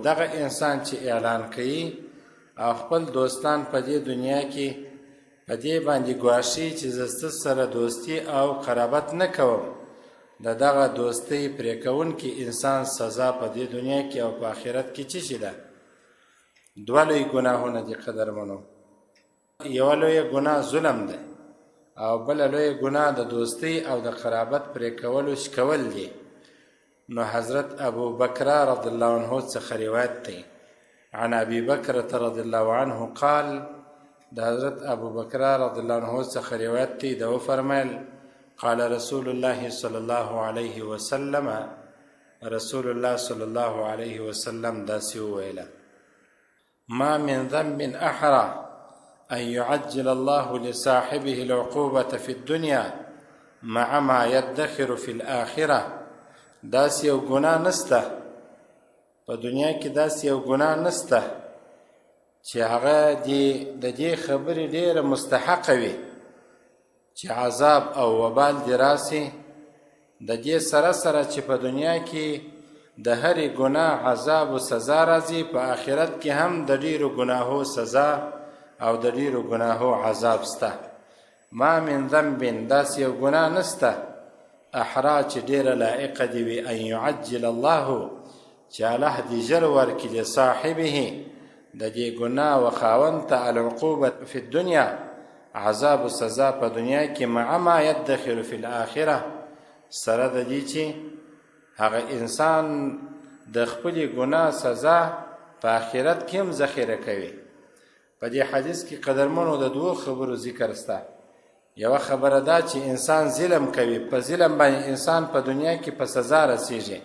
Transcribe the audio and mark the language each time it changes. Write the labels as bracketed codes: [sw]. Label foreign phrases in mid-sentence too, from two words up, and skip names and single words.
[ps] دغه انسان چې اعلان کوي او خپل دوستان په دې دنیا کې په دې باندې ګواښي چې زه ستاسو سره دوستي او قرابت نه کوم، د دغه دوستۍ پرې کوونکي انسان سزا په دې دنیا کې او په آخرت کې څه شي ده؟ دوه لوی ګناهونه دي قدرمنو. یوه لویه ګناه ظلم ده او بله لویه ګناه د دوستۍ او د قرابت پرې کولو شکول دي. نو حضرت ابو بکر [ar] رضی الله عنه [ps] څخه روایت دی [ar] عن ابي بكرة رضي الله عنه قال [ps] د حضرت ابو بکر [ar] رضی الله عنه [ps] څخه روایت دی دا فرمایل [ar] قال رسول الله صلى الله عليه وسلم رسول الله صلى الله عليه وسلم [ps] داسې وویله [ar] ما من ذنب أحرى أن يعجل الله لصاحبه العقوبة في الدنيا مع ما يدخر في الآخرة. [ps] داسې یو ګناه نسته په دنیا کې، داسې یو ګناه نسته چې هغه د دې خبرې ډېره مستحقه وي چې عذاب او وبال دې راسي. د دې سره سره چې په دنیا کې د هرې ګناه عذاب و سزا راځي، په آخرت کې هم د ډېرو ګناهو سزا او د ډېرو ګناهو عذاب سته. [ar] ما من ذنب [ps] داسې یو ګناه نسته احرا چې ډېره لایقه دي وي [ar] ان يعجل الله [ps] چې الله دې ژر ورکړي لصاحبه د دې ګناه و خاوند ته [ar] العقوبة فی الدنیا [ps] عذاب و سزا په دنیا کې [ar] مع ما يدخر فی الآخره [ps] سره د دې چې هغه انسان د خپلې ګناه سزا په آخرت کې هم ذخیره کوي. په دې حدیث کې قدرمنو د دوو خبرو ذکر سته. یوه خبره دا چې انسان ظلم کوي، په ظلم باندې انسان په دنیا کې په سزا رسیږي.